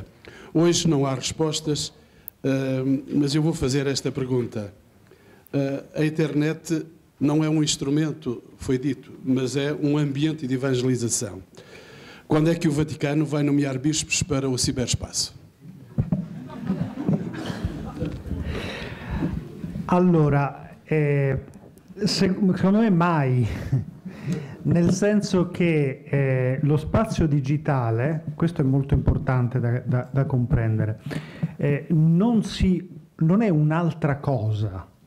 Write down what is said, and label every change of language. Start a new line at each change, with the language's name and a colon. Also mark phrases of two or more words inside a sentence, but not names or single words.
Portuguese: Hoje não há respostas, mas eu vou fazer esta pergunta. A internet não é um instrumento, foi dito, mas é um ambiente de evangelização. Quando é que o Vaticano vai nomear bispos para o ciberespaço?
Italian: Allora, secondo me mai, nel senso che lo spazio digitale, questo è molto importante da comprendere, non è un'altra cosa.